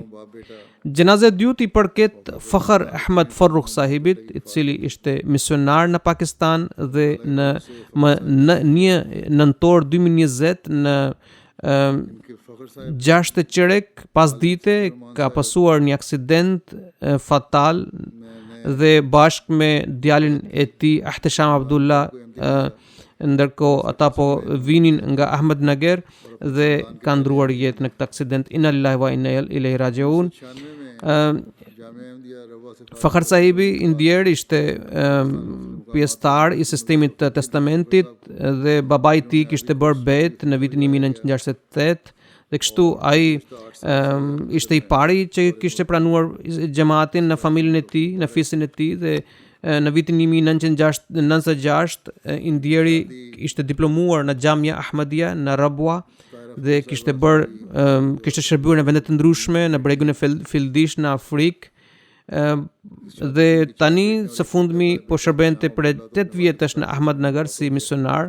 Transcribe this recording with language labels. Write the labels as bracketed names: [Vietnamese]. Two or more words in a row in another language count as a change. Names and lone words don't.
[Albanian] Gjenaza e dytë i përket Fakhr Ahmed Farrukh sahibit, i cili ishte misionar në Pakistan dhe në 1 nëntor 2020 në 6 qerek pas dite ka pasuar një aksident fatal dhe bashkë me djalin e tij Ahtesham Abdullah, ndërkohë ata po vinin nga Ahmednagar dhe kanë ndruar jetë në këtë aksident. [Arabic] Inna lillahi wa inna ilaihi rajiun. [Albanian] Fakhr sahibi i ndjer ishte pjesëtar i sistemit të testamentit dhe babai i tij kishte bërë bet në vitin 1968, dhe kështu ai ishte i pari që kishte pranuar xhamatin në familjen e tij, në fisin e tij, dhe në vitin 1996 i ndjeri ishte diplomuar në Xhamia Ahmadiyya në Rabwa dhe kishte shërbuar në vende të ndryshme në bregun e Fildish në Afrikë, dhe tani së fundmi po shërbente për 8 vjetësh në Ahmednagar si misionar.